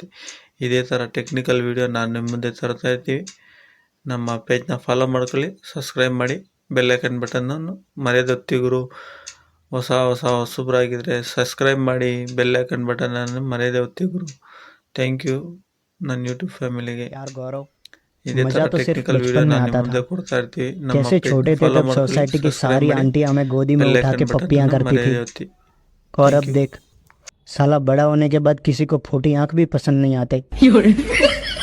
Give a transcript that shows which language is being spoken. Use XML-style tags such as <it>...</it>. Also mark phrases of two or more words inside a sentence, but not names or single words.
<kn>ಇದೇ ಥರ</kn> <en>technical video</en> <kn>ನಾನು ನಿಮ್ಮ ಮುಂದೆ ತರ್ತಾ ಇರ್ತೀವಿ. ನಮ್ಮ ಪೇಜ್ನ ಫಾಲೋ ಮಾಡ್ಕೊಳ್ಳಿ, ಸಬ್ಸ್ಕ್ರೈಬ್ ಮಾಡಿ,</kn> <en>bell icon</en> <kn>ಬಟನನ್ನು ಮರೆಯದೊತ್ತಿ ಗುರು. ಹೊಸಬ್ರಾಗಿದ್ದರೆ ಸಬ್ಸ್ಕ್ರೈಬ್ ಮಾಡಿ,</kn> <en>bell icon</en> <kn>ಬಟನನ್ನು ಮರೆಯದೆ ಒತ್ತಿ ಗುರು.</kn> <en>thank you</en> <kn>ನನ್ನ ಯೂಟ್ಯೂಬ್ ಫ್ಯಾಮಿಲಿಗೆ.</kn> <hi>इधे तो सिर्फ बचपन में आता था। जैसे छोटे थे तब सोसाइटी की सारी आंटी हमें गोदी में उठा के पप्पियां करती थी, और अब देख साला बड़ा होने के बाद किसी को फूटी आंख भी पसंद नहीं आते।</hi>